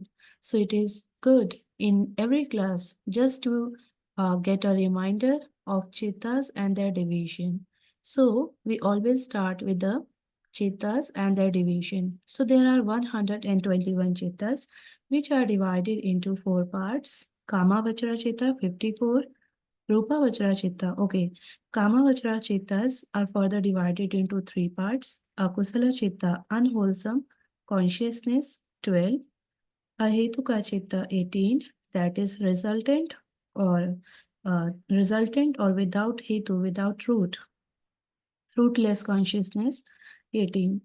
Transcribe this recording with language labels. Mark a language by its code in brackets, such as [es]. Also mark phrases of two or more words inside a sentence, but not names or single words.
[en] So it is good in every class just to get a reminder of Cittas and their division. So we always start with the Cittas and their division. So there are 121 Cittas which are divided into 4 parts. [pi] Kama Vachara Citta 54, Rupa Vachara Citta. [en] Okay, [pi] Kama Vachara Cittas [en] are further divided into 3 parts. [pi] Akusala Citta, [en] unwholesome consciousness 12. [pi] Ahetuka Citta [en] 18, that is resultant or without hetu, without root, rootless consciousness 18.